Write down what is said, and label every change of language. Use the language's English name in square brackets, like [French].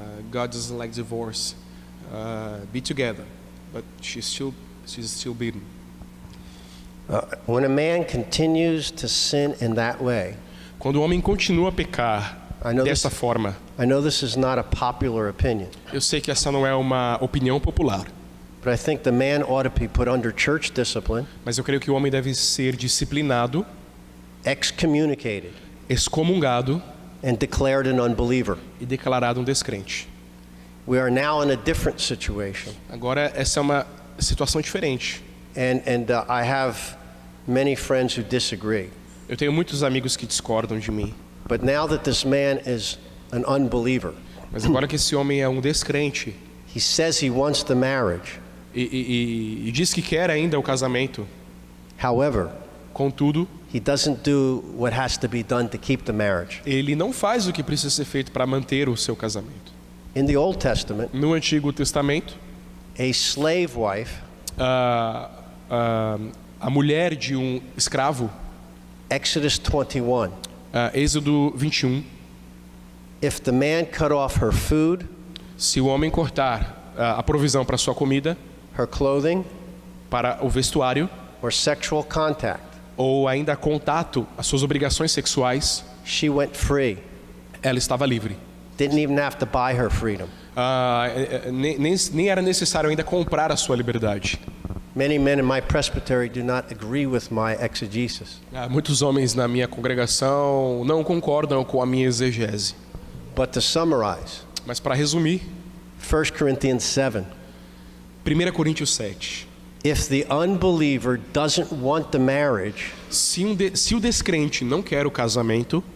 [English] God doesn't like divorce. Be together, but she's still beaten. When a man continues to sin in that way, [Portuguese] Quando o homem continua a pecar dessa forma, [English] I know this is not a popular opinion, [Portuguese] eu sei que essa não é uma opinião popular, [English] but I think the man ought to be put under church discipline, [Portuguese] mas eu creio que o homem deve ser disciplinado, [English] excommunicated, [Portuguese] excomungado [English] and declared an unbeliever. [Portuguese] e declarado um descrente. [English] We are now in a different situation. [Portuguese] Agora, essa é uma situação diferente. [English] And I have many friends who disagree. [Portuguese] Eu tenho muitos amigos que discordam de mim, [English] But now that this man is an unbeliever, [Portuguese] mas agora que esse homem é um descrente [English] he says he wants the marriage. [Portuguese] e diz que quer ainda o casamento, [English] However, [Portuguese] contudo, [English] he doesn't do what has to be done to keep the marriage. [Portuguese] ele não faz o que precisa ser feito para manter o seu casamento. [English] In the Old Testament, [Portuguese] No Antigo Testamento, [English] a slave wife, [Portuguese] a mulher de um escravo, [English] Exodus 21, [Portuguese] Êxodo 21, [English] if the man cut off her food, [Portuguese] se o homem cortar a provisão para sua comida, [English] her clothing, [Portuguese] para o vestuário, [English] or sexual contact, [Portuguese] ou ainda contato às suas obrigações sexuais, [English] she went free. [Portuguese] ela estava livre. [English] Didn't even have to buy her freedom. [Portuguese] Nem era necessário ainda comprar a sua liberdade. [English] Many men in my presbytery do not agree with my exegesis. [Portuguese] Muitos homens na minha congregação não concordam com a minha exegese. [English] But to summarize, [Portuguese] Mas para resumir, [English] 1 Corinthians 7, [Portuguese] 1 Coríntios 7. [English] if the unbeliever doesn't want the marriage, [Portuguese] Se o descrente não quer o casamento,